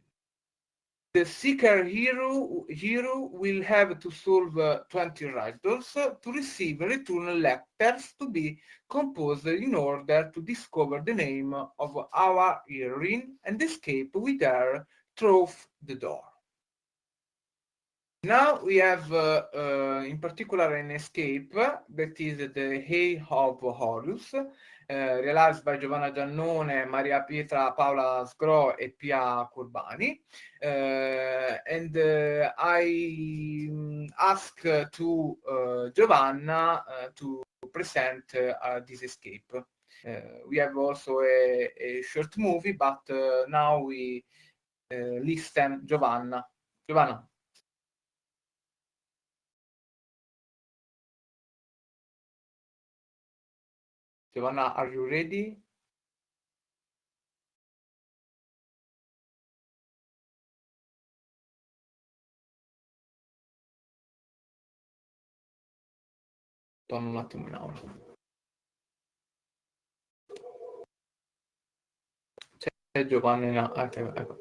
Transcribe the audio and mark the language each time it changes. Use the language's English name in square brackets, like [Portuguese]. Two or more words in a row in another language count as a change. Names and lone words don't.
[English] The seeker hero will have to solve 20 riddles to receive return letters to be composed in order to discover the name of our heroine and escape with her through the door. Now we have in particular an escape that is the Eye of Horus, realized by Giovanna Giannone, Maria Pietra Paola Sgro e Pia Curbani. And I ask to Giovanna to present this escape. We have also a short movie, but now we listen Giovanna. Giovanna. Giovanna, are you ready? [Italian] Torno un attimo in aula. C'è Giovanna, ecco.